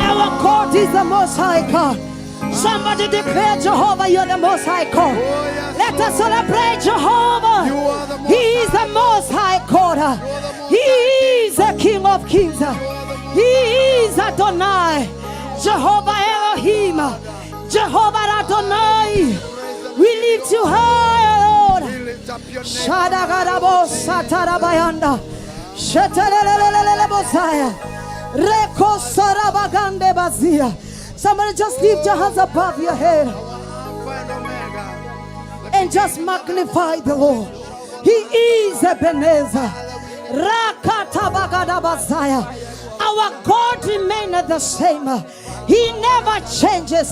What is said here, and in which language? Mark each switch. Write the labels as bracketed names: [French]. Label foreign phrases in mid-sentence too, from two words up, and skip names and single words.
[English] Our God is the Most High God. Somebody declare Jehovah, you're the Most High God. Let us celebrate Jehovah. He is the Most High God. He is the King of Kings. He is Adonai. Jehovah Elohim. Jehovah Adonai. We lift you high, Lord. Lift up your name. Shadagarabo satarabayanda. Shetelelelelele bosaya. Reko sarabagande bazia. Somebody just lift your hands above your head Alpha and Omega. and just magnify the Lord. He is Ebenezer. Rakatabagada. Our God remaineth the same. He never changes.